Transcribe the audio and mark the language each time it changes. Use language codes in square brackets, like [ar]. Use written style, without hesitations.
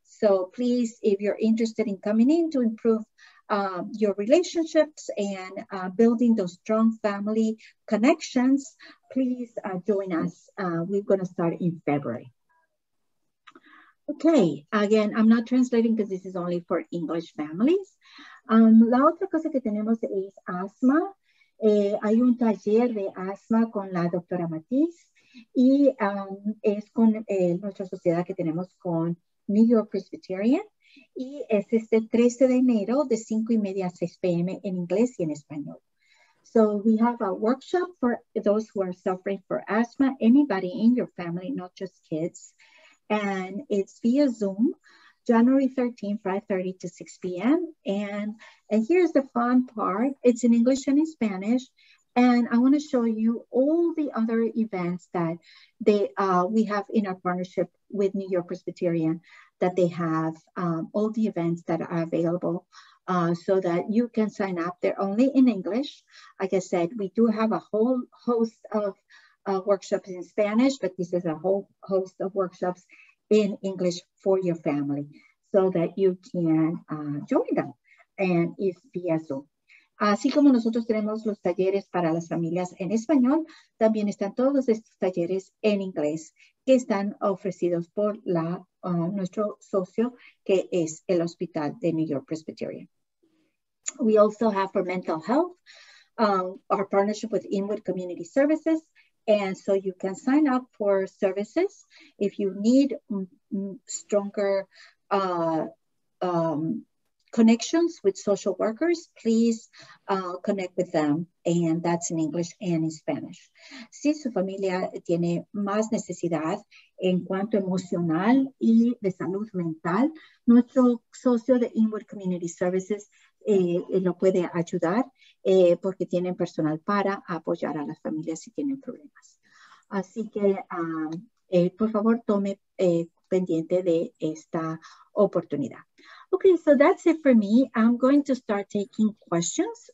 [en] So please, if you're interested in coming in to improve your relationships and building those strong family connections, please join us. We're going to start in February. Okay, again, I'm not translating because this is only for English families. [es] La otra cosa que tenemos es asma. Hay un taller de asma con la doctora Matiz, y es con nuestra sociedad que tenemos con New York Presbyterian, y es este 13 de enero de 5:30 a 6 p.m. en inglés y en español. [en] So we have a workshop for those who are suffering for asthma, anybody in your family, not just kids. And it's via Zoom, January 13, 5:30 to 6 p.m. And here's the fun part. It's in English and in Spanish. And I want to show you all the other events that we have in our partnership with New York Presbyterian, that they have all the events that are available so that you can sign up. They're only in English. Like I said, we do have a whole host of workshops in Spanish, but this is a whole host of workshops in English for your family so that you can join them. And it's via Zoom. [es] Así como nosotros tenemos los talleres para las familias en español, también están todos estos talleres en inglés que están ofrecidos por nuestro socio, que es el Hospital de New York Presbyterian. [en] We also have for mental health, our partnership with Inwood Community Services. And so you can sign up for services if you need stronger connections with social workers. Please connect with them, and that's in English and in Spanish. [es] Si su familia tiene más necesidad en cuanto emocional y de salud mental, nuestro socio de Inwood Community Services lo puede ayudar porque tienen personal para apoyar a las familias si tienen problemas. Así que, por favor, tome pendiente de esta oportunidad. [en] Okay, so that's it for me. I'm going to start taking questions.